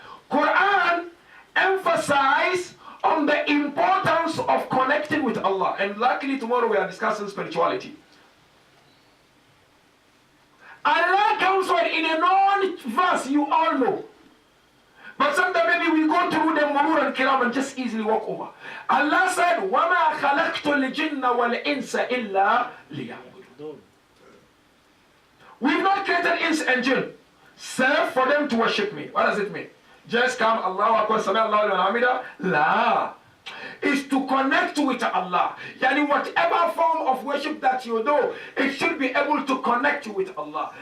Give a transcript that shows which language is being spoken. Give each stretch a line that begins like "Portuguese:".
English: Quran emphasize on the importance of connecting with Allah. And luckily tomorrow we are discussing spirituality. Allah comes with in a known verse you all know. But sometimes maybe we go through the Murur and Kiram and just easily walk over. Allah said,
Arabic: وَمَا خَلَقْتُ الْجِنَّ وَالْإِنسَ إِلَّا لِيَعْبُدُونَ.
English: We've not created ins and jinn, save for them to worship me. What does it mean? Just come, Allahu Akbar, Sami Allahu liman hamida. La. Is to connect with Allah. Yani whatever form of worship that you do, it should be able to connect you with Allah.